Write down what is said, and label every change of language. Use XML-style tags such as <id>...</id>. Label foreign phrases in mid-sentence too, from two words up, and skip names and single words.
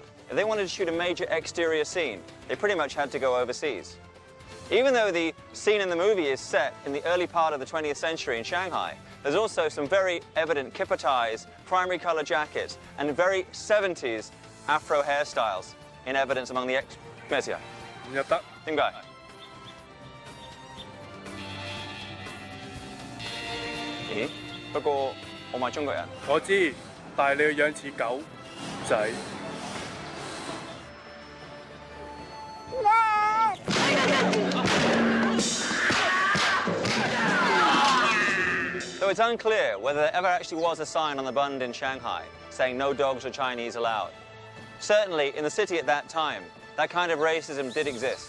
<en>If they wanted to shoot a major exterior scene, they pretty much had to go overseas. Even though the scene in the movie is set in the early part of the 20th century in Shanghai, there's also some very evident kipper ties, primary color jackets, and very 70s Afro hairstyles in evidence among the</en> <yue>咩事啊？唔入得。點解？咦？不過我唔係中國人。我知，但係你個樣似狗仔。</yue> <en>So it's unclear whether there ever actually was a sign on the Bund in Shanghai saying no dogs or Chinese allowed. Certainly, in the city at that time, that kind of racism did exist.</en>